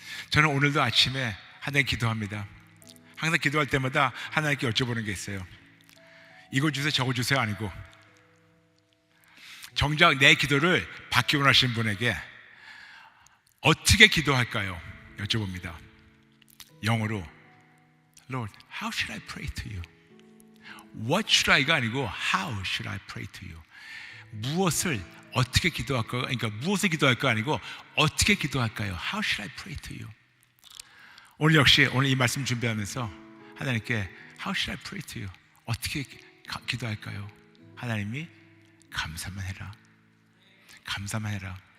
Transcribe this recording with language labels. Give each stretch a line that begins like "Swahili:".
Korean: 저는 오늘도 아침에 하나님 기도합니다. 항상 기도할 때마다 하나님께 여쭤보는 게 있어요. 이거 주세요, 저거 주세요 아니고 정작 내 기도를 받기 원하시는 분에게 어떻게 기도할까요? 여쭤봅니다.
English: 영어로 Lord, how should I pray to you? What should I가 아니고 How should I pray to you?
Korean: 무엇을 어떻게 기도할까요? 그러니까 무엇을 기도할까 아니고 어떻게 기도할까요?
English: How should I pray to you?
Korean: 오늘 역시 오늘 이 말씀 준비하면서 하나님께
English: How should I pray to you?
Korean: 어떻게 기도할까요? 하나님이 감사만 해라. 감사만 해라.